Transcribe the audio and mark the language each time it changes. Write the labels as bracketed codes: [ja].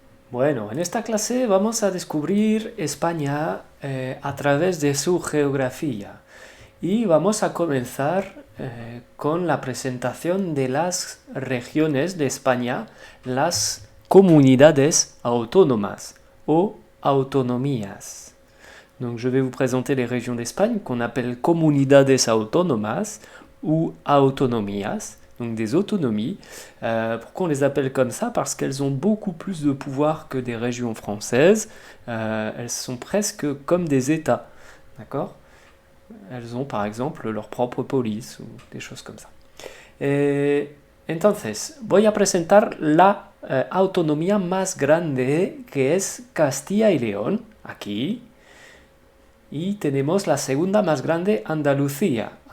[es] Bueno, en esta clase vamos a descubrir España a través de su geografía y vamos a comenzar con la presentación de las regiones de España, las comunidades autónomas o autonomías. [fr] Donc je vais vous présenter les régions d'Espagne qu'on appelle comunidades autónomas ou autonomías, donc des autonomies. Pourquoi on les appelle comme ça? Parce qu'elles ont beaucoup plus de pouvoir que des régions françaises. Elles sont presque comme des États, d'accord? Elles ont par exemple leur propre police ou des choses comme ça. [es] Entonces, voy a presentar la autonomía más grande que es Castilla y León, aquí. Y tenemos la segunda más grande, Andalucía.